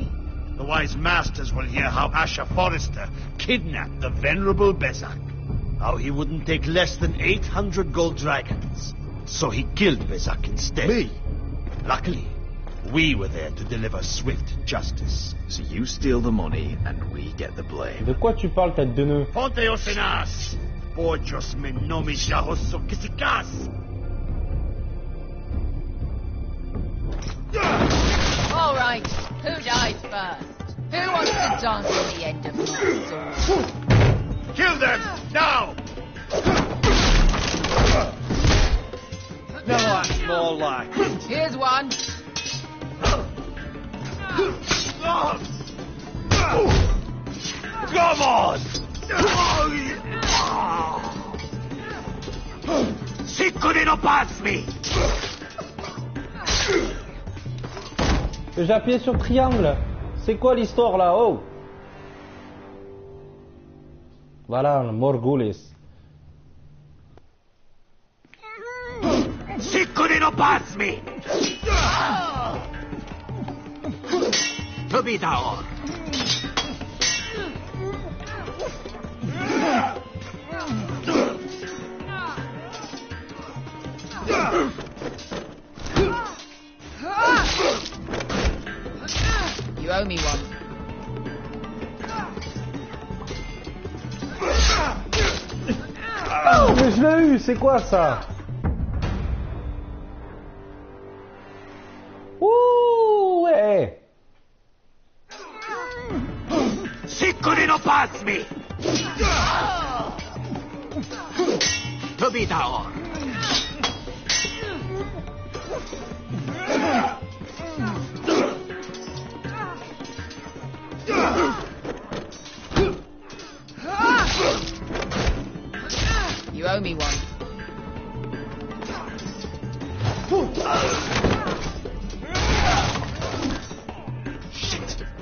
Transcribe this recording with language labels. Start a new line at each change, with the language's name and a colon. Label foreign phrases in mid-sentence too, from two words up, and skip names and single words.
English: The Wise Masters will hear how Asher Forrester kidnapped the venerable Bezak. How he wouldn't take less than 800 gold dragons. So he killed Bezak instead. Me? Luckily, We were there to deliver swift justice. So you steal the money and we get the blame.
French: De quoi tu parles, tête de nœud? Ponte osenas! Pojos me nomis yahoso kisikas!
English: All right, who dies first? Who wants to dance at the end of my sword? Kill them! Now! No, that's more like it. Here's one. Come on! Siccone non pasmi!
French: J'ai appuyé sur triangle. C'est quoi l'histoire là? Oh! Voilà, le Morgulis. Siccone non pasmi! Tobitaor!
English: You owe me one.
French: Oh, mais je l'ai eu, c'est quoi ça? Ouh, ouais. Siccone non pasmi! Tobitaor!
English: You owe me one. Shit!